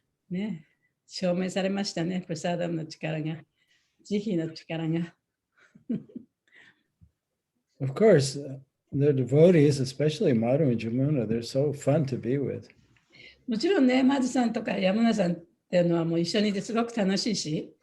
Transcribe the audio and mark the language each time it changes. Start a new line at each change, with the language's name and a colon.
Japanese: ね、証明されましたね、プラサダムの力が、慈悲の力が。
English: Of course, the devotees, especially Madhu and Jamuna, they're so fun to be with.
Japanese: もちろんね、マズさんとか山名さんっていうのはもう一緒にいてすごく楽しいし、